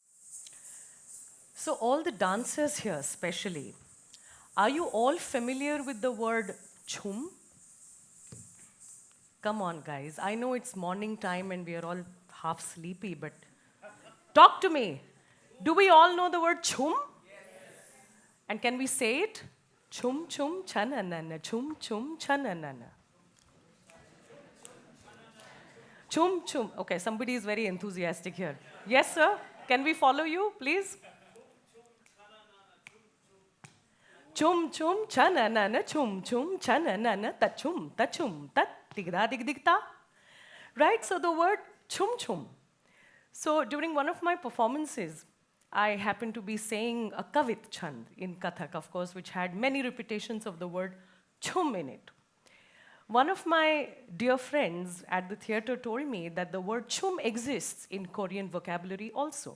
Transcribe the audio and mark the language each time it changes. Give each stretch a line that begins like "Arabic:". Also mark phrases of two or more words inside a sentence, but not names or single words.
English: So all the dancers here especially, are you all familiar with the word chum? Come on, guys. I know it's morning time and we are all half sleepy, but talk to me. Do we all know the word chum? Yes. And can we say it? Chum chum chananana, chum chum chananana. Chum chum. Okay, somebody is very enthusiastic here. Yes, sir. Can we follow you, please? Chum chum chananana, chum chum chananana, ta chum tat digda dig digta. Right? So the word chum chum. So during one of my performances, I happened to be saying a
Hindi: kavit chand
English: in Kathak, of course, which had many repetitions of the word chum in it. One of my dear friends at the theater told me that the word chum exists in Korean vocabulary also.